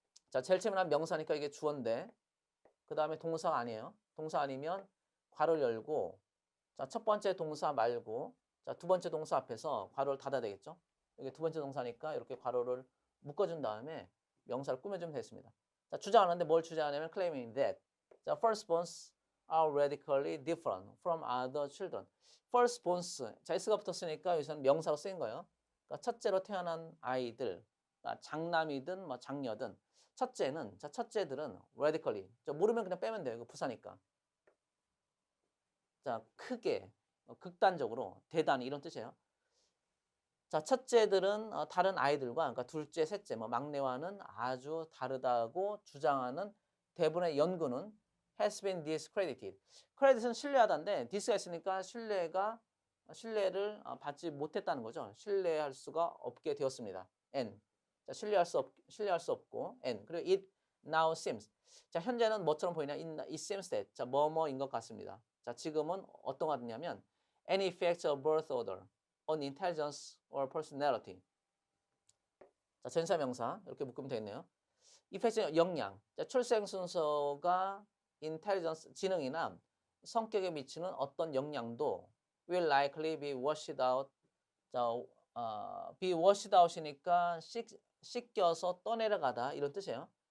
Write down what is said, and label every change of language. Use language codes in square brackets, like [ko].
[ko] 자, 제일 처음에 명사니까 이게 주어인데 그 다음에 동사가 아니에요. 동사 아니면 괄호를 열고 자, 첫 번째 동사 말고 자, 두 번째 동사 앞에서 괄호를 닫아야 되겠죠. 이게 두 번째 동사니까 이렇게 괄호를 묶어준 다음에 명사를 꾸며주면 되겠습니다. 자, 주장하는데 뭘 주장하냐면 [en] claiming that 자, firstborns are radically different from other children. [ko] firstborns 자, s가 붙었으니까 여기서는 명사로 쓰인 거예요. 그러니까 첫째로 태어난 아이들, 그러니까 장남이든 뭐 장녀든 첫째들은 radically 모르면 그냥 빼면 돼요. 이거 부사니까. 자, 크게, 극단적으로, 대단히 이런 뜻이에요. 자, 첫째들은 다른 아이들과 그러니까 둘째, 셋째, 뭐 막내와는 아주 다르다고 주장하는 대부분의 연구는 [en] has been discredited. [ko] credit은 신뢰하다인데 dis가 있으니까 신뢰를 받지 못했다는 거죠. 신뢰할 수가 없게 되었습니다. and 자, 신뢰할 수 없고 and 그리고 [en] it now seems [ko] 자, 현재는 뭐처럼 보이냐? [en] it seems that [ko] 자, 뭐뭐인 것 같습니다. 자, 지금은 어떤 것 같냐면 [en] any effects of birth order on intelligence or personality. [ko] 자, 전사명사 이렇게 묶으면 되겠네요. effects 영향. 자, 출생 순서가 intelligence 지능이나 성격에 미치는 어떤 영향도 [en] will likely be washed out. [ko] 자, [en] be washed out [ko] 이니까 씻겨서 떠내려가다 이런 뜻이에요.